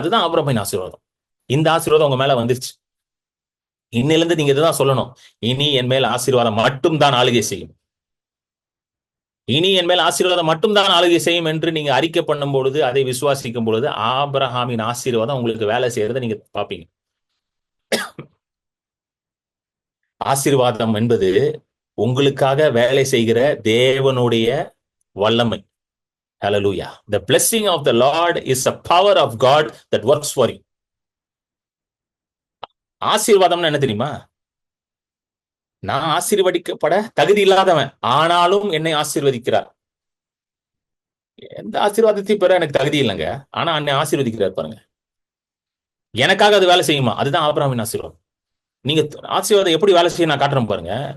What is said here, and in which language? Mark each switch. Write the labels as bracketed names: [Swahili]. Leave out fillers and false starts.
[Tamil] அதுதான் ஆபிரகாமின் ஆசீர்வாதம். இந்த ஆசீர்வாதம் உங்க மேல வந்துருச்சு. இன்னில இருந்து நீங்க இதுதான் சொல்லணும், இனி என் மேல் ஆசீர்வாதம் மட்டும் தான் ஆளுகை செய்யும், இனி என் மேல் ஆசீர்வாதம் மட்டும் தான் ஆளுகை செய்யும் என்று நீங்க அறிக்கை பண்ணும் பொழுது, அதை விசுவாசிக்கும் பொழுது ஆபிரகாமின் ஆசீர்வாதம் உங்களுக்கு வேலை செய்யறதை நீங்க பாப்பீங்க. ஆசீர்வாதம் என்பது உங்களுக்காக வேலை செய்கிற தேவனுடைய வல்லமை. Hallelujah. [English] The blessing of the Lord is a power of God that works for you. [Tamil] ஆசீர்வாதம்னு என்ன தெரியுமா? நான் ஆசீர்வதிக்கப்பட தகுதி இல்லாதவன், ஆனாலும் என்னை ஆசீர்வதிக்கிறார். எந்த ஆசீர்வாதத்தையும் பெற எனக்கு தகுதி இல்லைங்க, ஆனா என்னை ஆசீர்வதிக்கிறார் பாருங்க. எனக்காக அது வேலை செய்யுமா? அதுதான் ஆபிரகாமின் ஆசீர்வாதம். நீங்க ஆசீர்வாதம் எப்படி வேலை செய்ய நான் காட்டுறேன் பாருங்க.